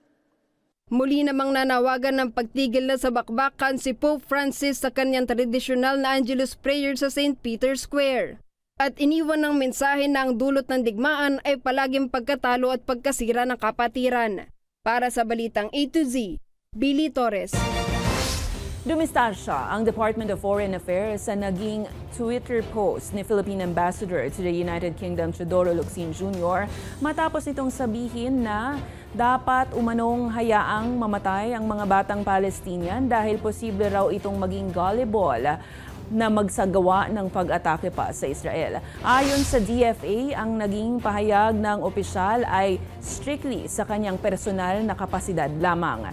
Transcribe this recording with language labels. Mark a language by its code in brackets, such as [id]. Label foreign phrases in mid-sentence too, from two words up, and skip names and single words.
[tl] Muli namang nanawagan ng pagtigil na sa bakbakan si Pope Francis sa kanyang tradisyonal na Angelus Prayer sa St. Peter's Square. At iniwan ng mensahe na ang dulot ng digmaan ay palaging pagkatalo at pagkasira ng kapatiran. Para sa Balitang A to Z, Billy Torres. Dumistasya ang Department of Foreign Affairs sa naging Twitter post ni [en] Philippine Ambassador to the United Kingdom [tl] Teodoro Locsin Jr. matapos itong sabihin na dapat umanong hayaang mamatay ang mga batang Palestinian dahil posible raw itong maging gullible na magsagawa ng pag-atake pa sa Israel. Ayon sa DFA, ang naging pahayag ng opisyal ay strictly sa kanyang personal na kapasidad lamang.